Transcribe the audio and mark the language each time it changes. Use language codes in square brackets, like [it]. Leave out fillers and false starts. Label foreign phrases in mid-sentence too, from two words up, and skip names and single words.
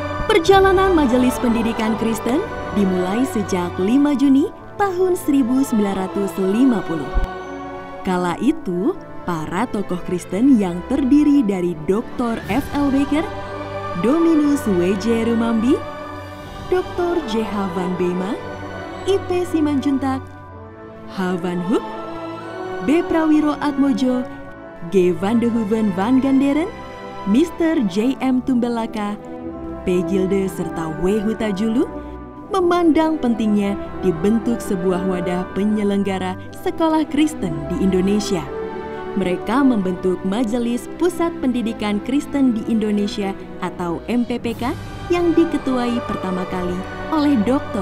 [id] Perjalanan Majelis Pendidikan Kristen dimulai sejak 5 Juni tahun 1950. Kala itu, para tokoh Kristen yang terdiri dari Dr. F.L. Baker, Dominus W.J. Rumambi, Dr. J.H. Van Bema, I.P. Simanjuntak, H. Van Hoek, B. Prawiro Atmojo, G. Van de Hoeven Van Ganderen, Mr. J.M. Tumbelaka, P. Gilde serta W. Hutajulu memandang pentingnya dibentuk sebuah wadah penyelenggara sekolah Kristen di Indonesia. Mereka membentuk Majelis Pusat Pendidikan Kristen di Indonesia atau MPPK yang diketuai pertama kali oleh Dr.